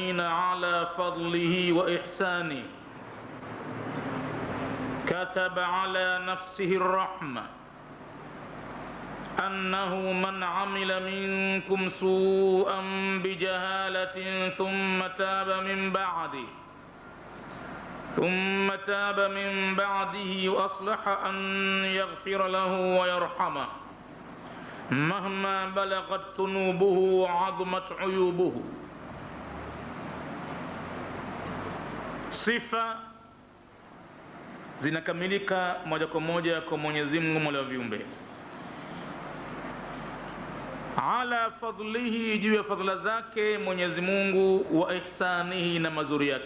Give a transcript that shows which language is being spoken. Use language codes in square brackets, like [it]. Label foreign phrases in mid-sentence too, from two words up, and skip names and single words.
[ar] المؤمنين على فضله وإحسانه كتب على نفسه الرحمة أنه من عمل منكم سوءا بجهالة ثم تاب من بعده وأصلح أن يغفر له ويرحمه مهما بلغت ذنوبه وعظمت عيوبه. [sw] Sifa zinakamilika moja kwa moja kwa Mwenyezi Mungu Mola wa viumbe. [ar] على فضله, [sw] juu ya fadhila zake Mwenyezi Mungu, [ar] وإحسانه, [sw] na mazuri yake.